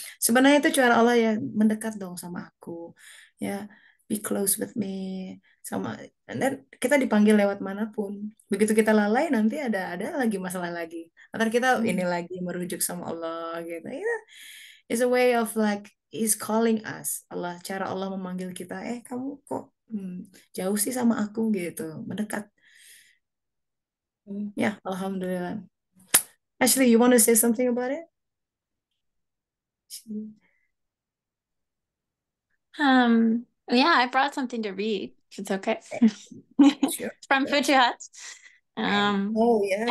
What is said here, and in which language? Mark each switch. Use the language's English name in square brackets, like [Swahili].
[Indonesian] Sebenarnya itu cara Allah ya, mendekat dong sama aku. Ya, [English] be close with me. [Indonesian] Sama, dan kita dipanggil lewat manapun. Begitu kita lalai, nanti ada lagi masalah lagi. Ntar kita ini Hmm. lagi merujuk sama Allah gitu. [English] Ya, it's a way of like, He's calling us. [Indonesian] Allah, cara Allah memanggil kita, kamu kok jauh sih sama aku gitu. Mendekat. Hmm. Ya, Alhamdulillah. [English] Ashley, you want to say something about it? Yeah, I brought something to read, if it's okay. Sure. From Futuhat. Oh, yes.